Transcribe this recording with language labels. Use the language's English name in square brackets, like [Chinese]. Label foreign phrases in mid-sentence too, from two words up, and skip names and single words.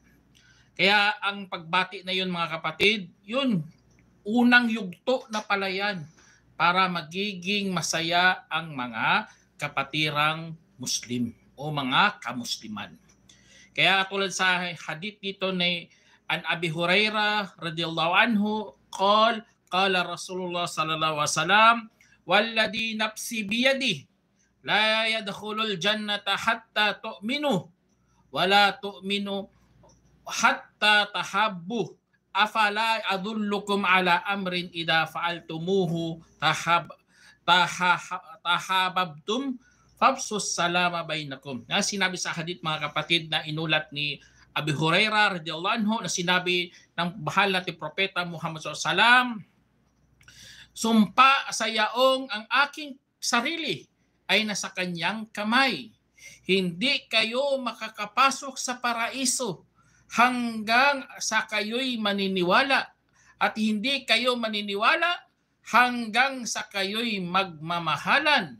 [Filipino] Kaya ang pagbati na yun mga kapatid, yun, unang yugto na pala yan para magiging masaya ang mga kapatirang Muslim o mga kamusliman. Kaya tulad sa hadith dito ni [Arabic] عن أبي هريرة رضي الله عنه قال رسول الله صلى الله عليه وسلم والذي نفسي بيده لا يدخل الجنة حتى تؤمنوا ولا تؤمنوا حتى تحابوا أفلا أدلكم على أمر إذا فعلتموه تحاببتم فابسطوا السلام بينكم. [Filipino] Sinabi sa hadith mga kapatid na inulat ni Abi Hurairah [Arabic] رضي الله عنه [Filipino] na sinabi ng bahal nating propeta Muhammad [Arabic] صلى الله عليه وسلم, [Filipino] sumpa sa yaong ang aking sarili ay nasa kanyang kamay. Hindi kayo makakapasok sa paraiso hanggang sa kayo'y maniniwala at hindi kayo maniniwala hanggang sa kayo'y magmamahalan.